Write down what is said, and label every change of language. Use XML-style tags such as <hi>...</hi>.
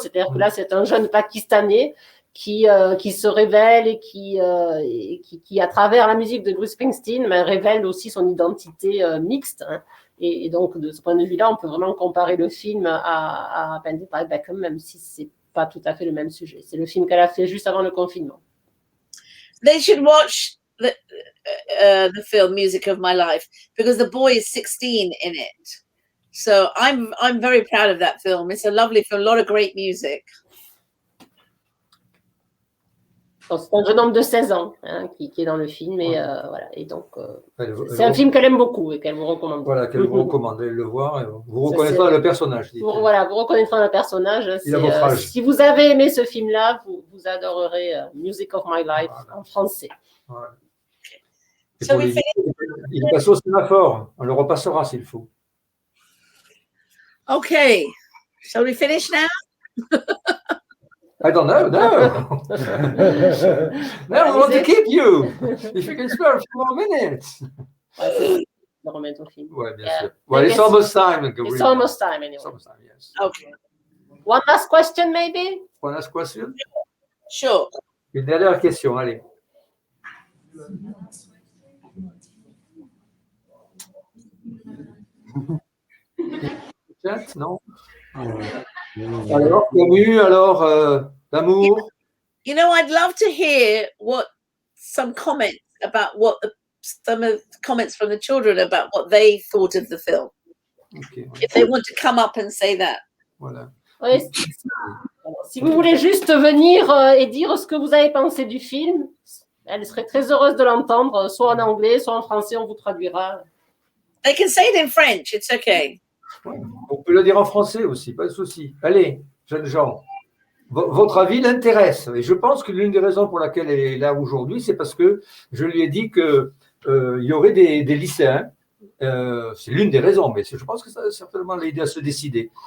<fr>C'est-à-dire que là, c'est un jeune Pakistanais qui se révèle et qui à travers la musique de Bruce Springsteen, révèle aussi son identité mixte. Hein. Et donc, de ce point de vue-là, on peut vraiment comparer le film à Bend It Like Beckham, même si c'est pas tout à fait le même sujet. C'est le film qu'elle a fait juste avant le confinement.</fr> <en>They should watch the film Music of My Life because the boy is 16 in it. So I'm very proud of that film. It's a lovely film, a lot of great music.</en> <fr>C'est un jeune homme de 16 ans hein, qui est dans le film et voilà. Et donc c'est un film qu'elle aime beaucoup et qu'elle vous recommande. Voilà, qu'elle vous recommande de le voir. Et vous reconnaîtrez le personnage. Voilà, vous reconnaîtrez le personnage. Si vous avez aimé ce film-là, vous adorerez Music of My Life en français. Voilà. Il passe au sémaphore. On le repassera s'il faut.</fr> <en>Okay, shall we finish now? I don't know, no. No, we want to keep you. If you can spare a few more minutes.</en> <fr>Ouais, bien sûr.</fr> <en>Well, it's almost time. It's almost time anyway. It's almost time, yes. Okay. One last question, maybe? One last question? Sure.</en> <fr>Une dernière question, allez. Chat, non? Alors, Camus, alors, l'amour.</fr> <en>You know, I'd love to hear some comments about some of the comments from the children about what they thought of the film. Okay. If they want to come up and say that.</en> <fr>Voilà. Oui, si vous voulez juste venir et dire ce que vous avez pensé du film, elle serait très heureuse de l'entendre, soit en anglais, soit en français, on vous traduira.</fr> <en>They can say it in French, it's okay.</en> <fr>On peut le dire en français aussi, pas de souci. Allez, jeunes gens, votre avis l'intéresse. Et je pense que l'une des raisons pour laquelle elle est là aujourd'hui, c'est parce que je lui ai dit qu'il y aurait des lycéens. C'est l'une des raisons, mais je pense que ça va certainement l'aider à se décider.</fr>